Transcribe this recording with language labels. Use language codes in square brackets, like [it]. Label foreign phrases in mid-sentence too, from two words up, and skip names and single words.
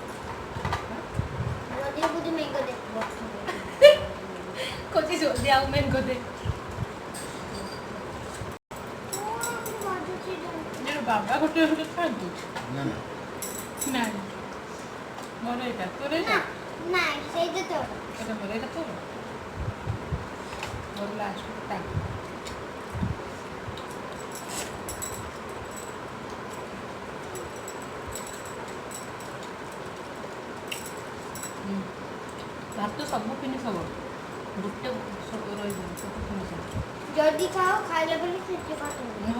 [or] ଜଲ୍ଦି ବୁଝି ମ୍ୟାଙ୍ଗୋ ଦେ କହୁଛି ଜଲ୍ଦି ଆଉ ମ୍ୟାଙ୍ଗୋ ଦେ ବାବା ଗୋଟେ ଗୋଟେ ଖାଆନ୍ତୁ ନା ନା ନାଇଁ ମୋର ଏଇଟା ତୋର ଏଇଟା ନାଇଁ ସେଇଟା ତ [bn] এটা বলে এটা তো বললা আসলে তাই [or] ଭାତ ତ ସବୁ ଫିନିସ୍ ହବ ଗୋଟେ ରହିବ ସବୁ ଫିନିସ୍ ହବ ଜଲ୍ଦି ଖାଅ ଖାଇଲା ବେଳେ ସେଠି କାଟୁନି